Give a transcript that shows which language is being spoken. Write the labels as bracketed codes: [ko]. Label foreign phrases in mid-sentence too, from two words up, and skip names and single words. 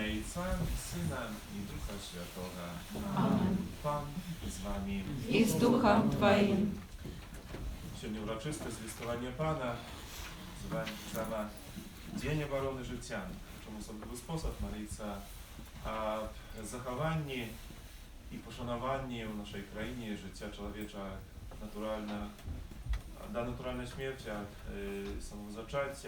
[pl] Ojca i Syna i Ducha Świętego. Amen. Pan z wami. I z duchem Twoim. [uk] Сьогодні урочисте звістування Пана, саме День оборони життя. Чому особливий спосіб молитися о захованні і пошануванні у нашій країні життя чоловіча до натуральної смерті, від самого зачаття.